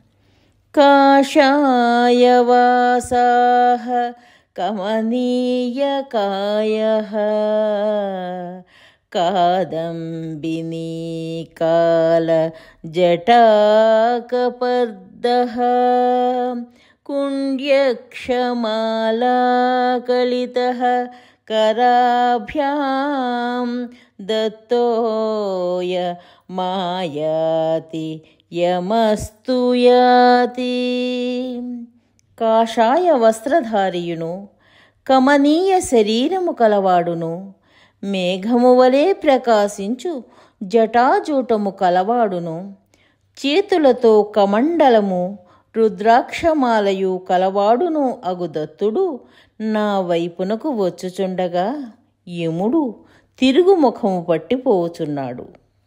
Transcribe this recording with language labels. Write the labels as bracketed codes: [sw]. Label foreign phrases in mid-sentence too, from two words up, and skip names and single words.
[sa] కాషాయవాసాః కమనీయకాయః కాదంబినీకాలజటాకపర్దః కుండ్యక్షమాలాకలితః कराभ्यां दत्तोय मायाति యమస్తు యాతి. [te] కాషాయ వస్త్రధారియును, కమనీయ శరీరము కలవాడును, మేఘము వలె ప్రకాశించు జటాజూటము కలవాడును, చేతులతో కమండలము రుద్రాక్షమాలయు కలవాడును అగు దత్తుడు నా వైపునకు వచ్చుచుండగా యముడు తిరుగుముఖము పట్టిపోవుచున్నాడు.